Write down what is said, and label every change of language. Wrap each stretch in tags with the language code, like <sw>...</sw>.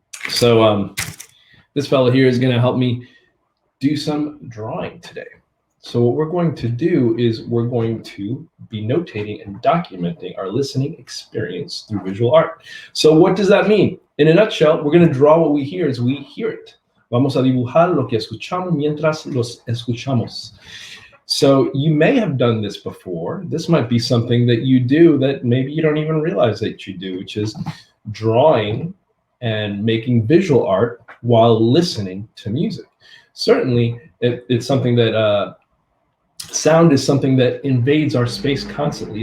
<en>So this fellow here is going to help me do some drawing today. So what we're going to do is we're going to be notating and documenting our listening experience through visual art. So what does that mean? In a nutshell, we're going to draw what we hear as we hear it.</en> <es>Vamos a dibujar lo que escuchamos mientras los escuchamos.</es> <en>So you may have done this before. This might be something that you do that maybe you don't even realize that you do, which is drawing and making visual art while listening to music. Certainly, it's something that sound is something that invades our space constantly.</en>